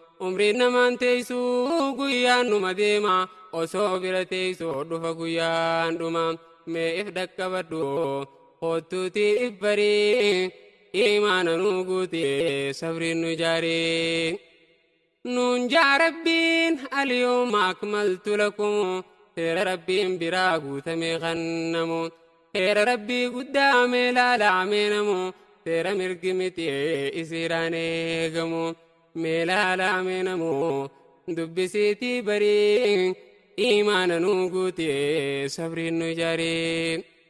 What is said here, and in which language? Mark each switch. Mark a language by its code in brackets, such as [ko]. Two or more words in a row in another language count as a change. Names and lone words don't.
[om] Umriin namaan teessuu guyyaan numa deema, osoo bira teessuu dhufa guyyaan dhuma. Mee if dhaqqabadhu, kottuuti if barii, imaana nu guute, sabri nu jaari. Nuun jaa Rabbiin, [ar] "اليوم أكملت لكم." [om] Seera Rabbiin biraa guutame kannamu. Seera Rabbii guddaa mee laalaa mee namu. Seera mirgi miti isiiraan eegamu. Mee laalaa mee namu. Dubbisiitii barii, imaana nu guute, sabri nu jaari.